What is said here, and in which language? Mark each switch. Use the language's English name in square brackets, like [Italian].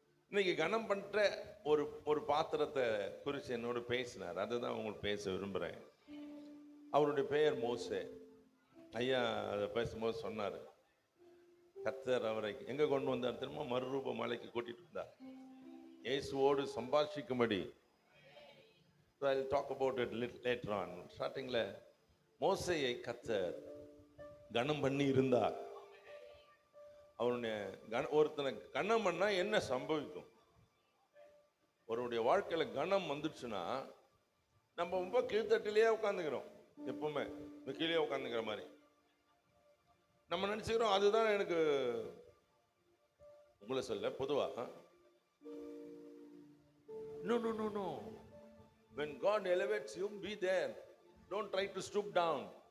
[Tamil] இன்னைக்கு கனம் பண்ற ஒரு ஒரு பாத்திரத்தை குறித்து என்னோட பேசினார். அதுதான் உங்களுக்கு பேச விரும்புகிறேன். அவருடைய பெயர் மோசே. ஐயா அதை பேசும்போது சொன்னார், கர்த்தர் அவரை எங்க கொண்டு வந்தார் தெரியுமா? மறுரூப மலைக்கு கூட்டிட்டு வந்தார், இயேசுவோடு சம்பாஷிக்கும்படி. [English] I'll talk about it later on. [Tamil] ஸ்டார்டிங்ல மோசேயை கர்த்தர் கனம் பண்ணி இருந்தார். அவனுடைய ஒருத்தனை கனம் பண்ணா என்ன சம்பவிக்கும்? ஒருவருடைய வாழ்க்கையில கனம் வந்துடுச்சுன்னா நம்ம ரொம்ப கீழ்த்தட்டிலேயே உட்காந்துக்கிறோம். எப்பவுமே கீழே உட்காந்துக்கிற மாதிரி நம்ம நினைச்சுக்கிறோம். அதுதான் எனக்கு, உங்களை சொல்ல பொதுவா, [English] no no no no, when God elevates you, be there, don't try to stoop down.